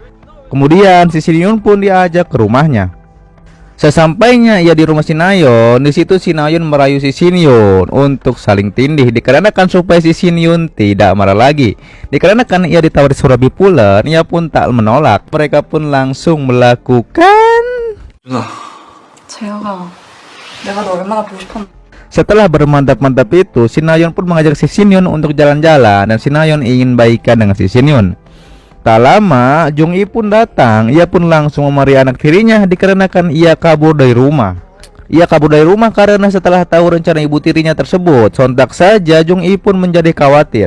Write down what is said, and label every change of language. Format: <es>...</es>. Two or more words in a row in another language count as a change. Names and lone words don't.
<id>Kemudian si Shin Yun pun diajak ke rumahnya. Sesampainya ia di rumah si Nayeon, di situ si Nayeon merayu si Shin Yun untuk saling tindih, dikarenakan supaya si Shin Yun tidak marah lagi. Dikarenakan ia ditawari Surabi Pulen, ia pun tak menolak. Mereka pun langsung melakukan.</id> <ko>내가 너 얼마나 보고 싶었는데.</ko> <id>Setelah bermantap-mantap itu, si Nayeon pun mengajak si Shin Yun untuk jalan-jalan dan si Nayeon ingin baikan dengan si Shin Yun. Tak lama, Jung-i pun datang. Ia pun langsung memarahi anak tirinya dikarenakan ia kabur dari rumah. Ia kabur dari rumah karena setelah tahu rencana ibu tirinya tersebut, sontak saja Jung-i pun menjadi khawatir.</id>